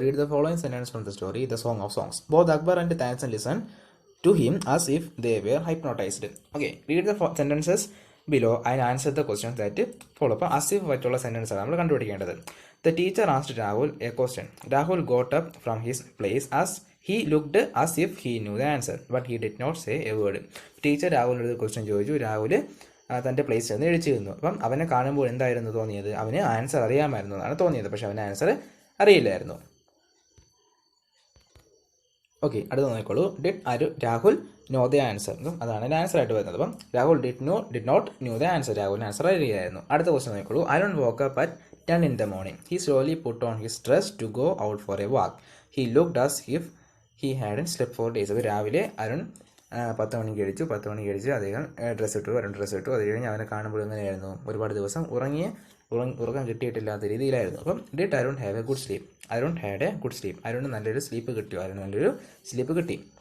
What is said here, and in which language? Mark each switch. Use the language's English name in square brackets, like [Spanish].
[English] Read the following sentence from the story The Song of Songs. Both Akbar and Tansen listen to him as if they were hypnotized. Okay, read the sentences below and answer the questions that follow. [Malayalam] അപ്പോൾ as if പറ്റുള്ള sentence ആണ് നമ്മൾ കണ്ടുപിടിക്കേണ്ടത്. [English] The teacher asked Rahul a question. Rahul got up from his place as he looked as if he knew the answer but he did not say a word. [Malayalam] Teacher രാഹുലിനൊരു question ചോദിച്ചു. രാഹുൽ തൻ്റെ പ്ലേസിൽ നിന്ന് എഴുതി ഇരുന്നു. അപ്പം അവനെ കാണുമ്പോൾ എന്തായിരുന്നു തോന്നിയത്? അവന് ആൻസർ അറിയാമായിരുന്നു എന്നാണ് തോന്നിയത്, പക്ഷെ അവന് ആൻസർ അറിയില്ലായിരുന്നു. ഓക്കെ, അടുത്ത നോക്കിക്കോളൂ. [English] Did Rahul know the answer. [Malayalam] അതാണ് ആൻസർ ആയിട്ട് വരുന്നത്. അപ്പം [English] Rahul did not knew the answer. [Malayalam] രാഹുലിന് ആൻസർ അറിയില്ലായിരുന്നു. അടുത്ത ക്വസ്റ്റ്യൻ നോക്കിക്കോളൂ. [English] Arun woke up at 10 in the morning. He slowly put on his dress to go out for a walk. He looked as if he hadn't slept for days. [Malayalam] അപ്പോൾ രാവിലെ അരുൺ 10 മണിക്ക് കഴിച്ച് അദ്ദേഹം dress ഇട്ടു. അത് കഴിഞ്ഞ് അവനെ കാണുമ്പോൾ എങ്ങനെയായിരുന്നു? ഒരുപാട് ദിവസം ഉറക്കം കിട്ടിയിട്ടില്ലാത്ത രീതിയിലായിരുന്നു. [English] അപ്പം did Arun have a good sleep? Arun had a good sleep. [Malayalam] Arun നല്ലൊരു സ്ലീപ്പ് കിട്ടി.